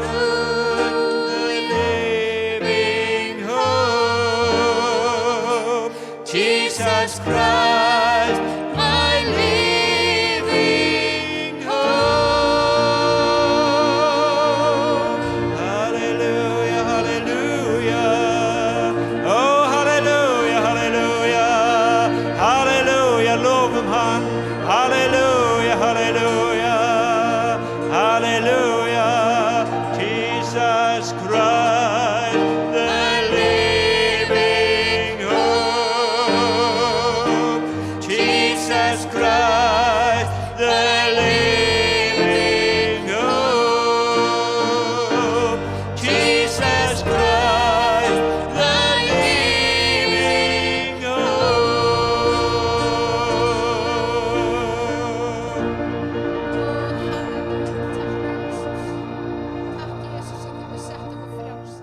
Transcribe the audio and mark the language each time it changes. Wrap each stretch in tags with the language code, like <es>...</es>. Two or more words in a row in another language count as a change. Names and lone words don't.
<en>Living hope. Jesus Christ, my living hope. Hallelujah, hallelujah. Oh, hallelujah, hallelujah.</en> <is>Hallelujah, lofum hann.</is> <en>Hallelujah, hallelujah. Hallelujah. Jesus Christ, the living hope. Jesus Christ, the living hope. Jesus Christ, the living hope.</en> <is>Takk Jesus að þú settir okkur frá.</is>